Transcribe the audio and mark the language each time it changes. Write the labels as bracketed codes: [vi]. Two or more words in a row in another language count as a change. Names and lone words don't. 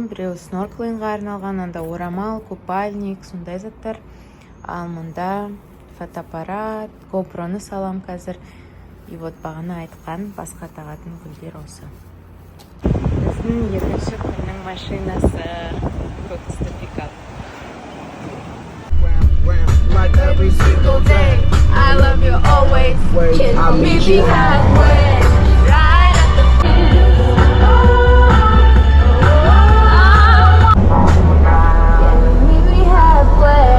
[kk] Біреу снорклингға арналған, анда орамал, купальник, сондай заттар. Ал мұнда фотоаппарат, GoPro-ны салам қазір. [ru] И вот [kk] бағана айтқан басқа тағатын гүлдер осы. Біздің екінші күннің машинасы көкісті пикап. [en] Like every single day, I love you always. Can you meet me halfway? Right at the Can you meet me halfway?